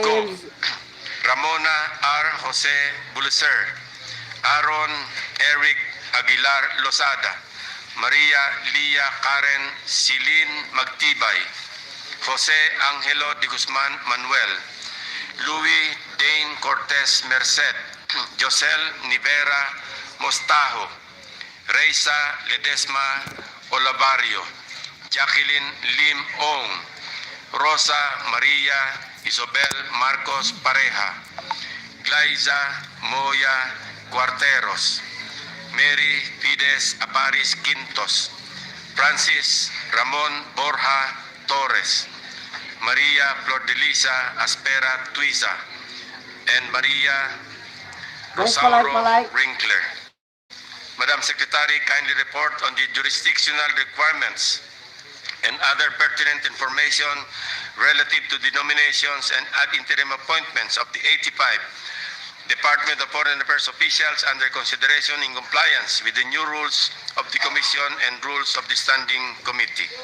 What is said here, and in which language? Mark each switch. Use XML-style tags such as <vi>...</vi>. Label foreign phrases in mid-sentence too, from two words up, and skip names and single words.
<en>Ramona R. Jose Bulicer, Aaron Eric Aguilar Lozada, Maria Lia Karen Silin Magtibay, Jose Angelo de Guzman Manuel, Louis Dane Cortez Merced, Josel Nivera Mostajo, Reisa Ledesma Olavario, Jacqueline Lim Ong, Rosa Maria Isabel Marcos Pareja, Glaiza Moya Cuarteros, Mary Fides Aparis Quintos, Francis Ramon Borja Torres, Maria Flor de Lisa Aspera Tuiza, and Maria Rosauro Winkler. Madam Secretary, kindly report on the jurisdictional requirements and other pertinent information relative to the nominations and ad interim appointments of the 85 Department of Foreign Affairs officials under consideration in compliance with the new rules of the Commission and rules of the Standing Committee.</en>